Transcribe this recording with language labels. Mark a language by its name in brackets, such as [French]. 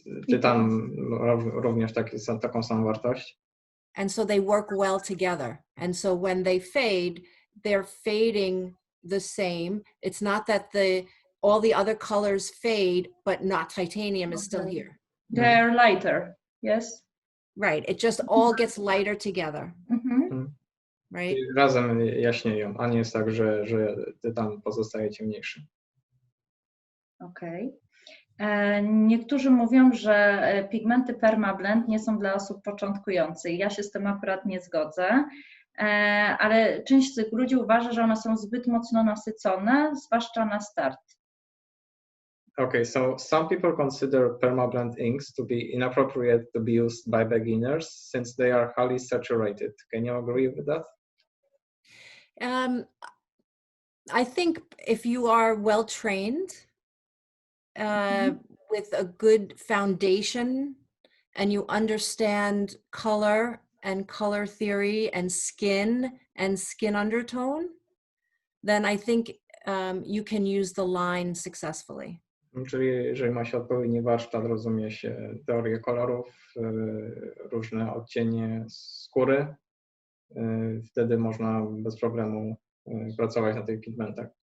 [Polish] Tytan również taką samą wartość. [English] And so they work well together. And so when they fade, they're fading the same. It's not that all the other colors fade, but not titanium is still here. They're lighter, yes? Right. It just all gets lighter together. Right? [Polish] I razem jaśnieją, a nie jest tak, że tytan pozostaje ciemniejszy. Okej. Niektórzy mówią, że pigmenty Perma Blend nie są dla osób początkujących. Ja się z tym akurat nie zgodzę, ale część z tych ludzi uważa, że one są zbyt mocno nasycone, zwłaszcza na start. [English] Okay, so some people consider Perma Blend inks to be inappropriate to be used by beginners since they are highly saturated. Can you agree with that? I think if you are well trained, with a good foundation and you understand color and color theory and skin undertone, then I think you can use the line successfully. [Polish] Czyli jeżeli ma się odpowiedni warsztat, rozumie się teorię kolorów, różne odcienie skóry, wtedy można bez problemu pracować na tych pigmentach.